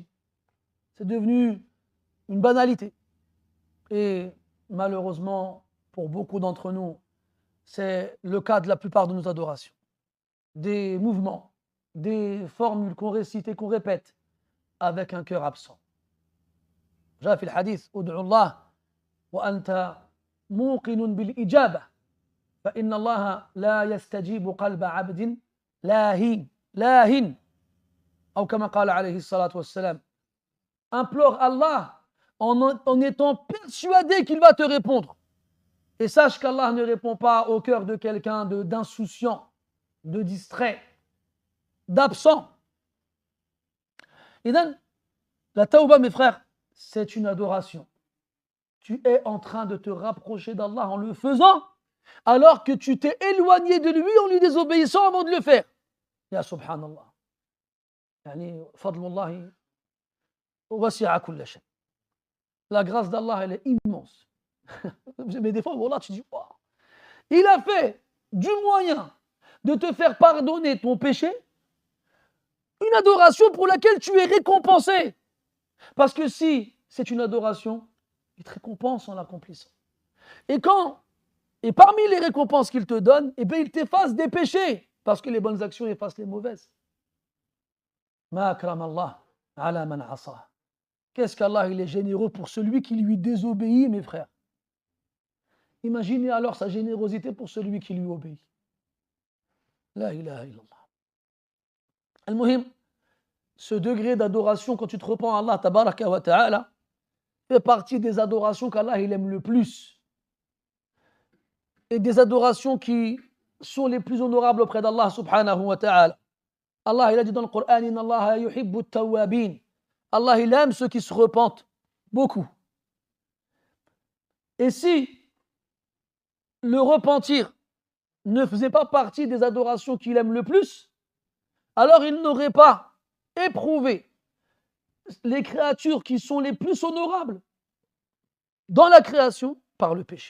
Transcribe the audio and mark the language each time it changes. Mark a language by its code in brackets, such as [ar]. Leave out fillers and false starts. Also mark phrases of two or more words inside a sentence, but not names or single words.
[fr] C'est devenu une banalité. Et malheureusement, pour beaucoup d'entre nous, c'est le cas de la plupart de nos adorations. Des mouvements, des formules qu'on récite et qu'on répète avec un cœur absent. [ar] جاء في الحديث ادعوا الله وأنت موقن بالإجابة فإن الله لا يستجيب قلب عبد لاهٍ أو كما قال عليه الصلاة والسلام. [fr] Implore Allah en étant persuadé qu'il va te répondre. Et sache qu'Allah ne répond pas au cœur de quelqu'un d'insouciant, de distrait, d'absent. Et donc, la tawba, mes frères, c'est une adoration. Tu es en train de te rapprocher d'Allah en le faisant, alors que tu t'es éloigné de lui en lui désobéissant avant de le faire. [ar] يا سبحان الله. يعني فضل الله وسع كل شيء. [fr] La grâce d'Allah, elle est immense. Mais des fois, voilà, tu dis, wow. Il a fait du moyen de te faire pardonner ton péché une adoration pour laquelle tu es récompensé. Parce que si c'est une adoration, il te récompense en l'accomplissant. Et parmi les récompenses qu'il te donne, eh bien, il t'efface des péchés. Parce que les bonnes actions effacent les mauvaises. [ar] ما أكرم الله على من عصى. [fr] Qu'est-ce qu'Allah, il est généreux pour celui qui lui désobéit, mes frères. Imaginez alors sa générosité pour celui qui lui obéit. [ar] لا إله إلا الله. Al-Muhim, [fr] ce degré d'adoration, quand tu te repens à Allah, [ar] تبارك وتعالى, [fr] fait partie des adorations qu'Allah il aime le plus. Et des adorations qui sont les plus honorables auprès d'Allah [ar] سبحانه وتعالى. [fr] Allah il a dit dans le Coran, [ar] إن الله يحب التوابين. [fr] Allah il aime ceux qui se repentent beaucoup. Et si le repentir ne faisait pas partie des adorations qu'il aime le plus, alors il n'aurait pas éprouvé les créatures qui sont les plus honorables dans la création par le péché.